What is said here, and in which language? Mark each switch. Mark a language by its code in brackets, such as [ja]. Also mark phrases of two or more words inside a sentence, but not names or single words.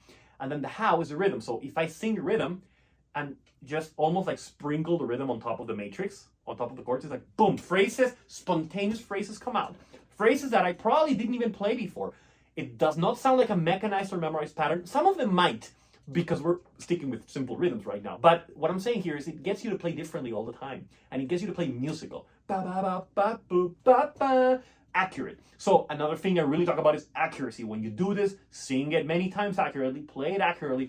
[en] And then the how is the rhythm. So if I sing the rhythm and just almost like sprinkle the rhythm on top of the matrix, on top of the chords, it's like boom, phrases, spontaneous phrases come out. Phrases that I probably didn't even play before. It does not sound like a mechanized or memorized pattern. Some of them might, because we're sticking with simple rhythms right now. But what I'm saying here is it gets you to play differently all the time. And it gets you to play musical. Ba ba ba ba boop ba ba. Accurate. So another thing I really talk about is accuracy. When you do this, sing it many times accurately, play it accurately.